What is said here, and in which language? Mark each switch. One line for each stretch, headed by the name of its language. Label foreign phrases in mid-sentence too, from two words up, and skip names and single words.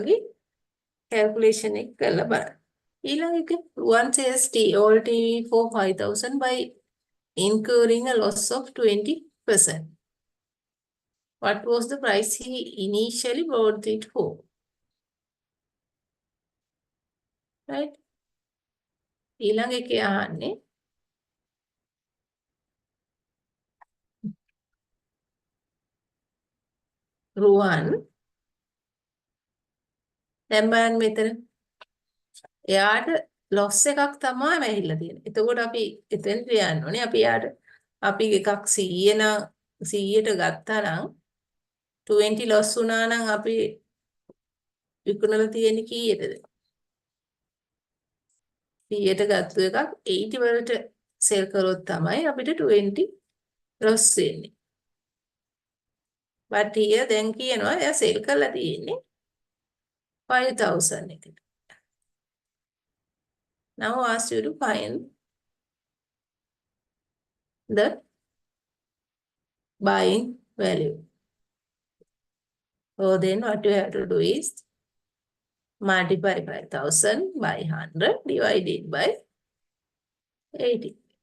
Sinhala: ඒ වගේ calculation එක කරලා බලන්න.
English: ඊළඟ එක one says all TV for 5,000 by incurring a loss of 20%. What was the price he initially bought it for? Right?
Sinhala: ඊළඟ එකේ අහන්නේ රුවන් දැන් බලන්න මෙතන එයාට loss එකක් තමයි වැහිලා තියෙන්නේ. එතකොට අපි එතෙන් ලියන්න ඕනේ. අපි එයාට අපි එකක් 100 නම් 100ට ගත්තා නම් 20 loss වුණා නම් අපි විකුණලා තියෙන්නේ කීයටද? 100ට ගත්ත එකක් 80 වලට සෙල් කරොත් තමයි අපිට 20 loss වෙන්නේ.
English: but here
Sinhala: දැන් කියනවා එයා සෙල් කරලා තියෙන්නේ 5,000 එකට.
English: now ask you to find the buying value. So then what you have to do is multiply 5,000 by 100 divided by 80.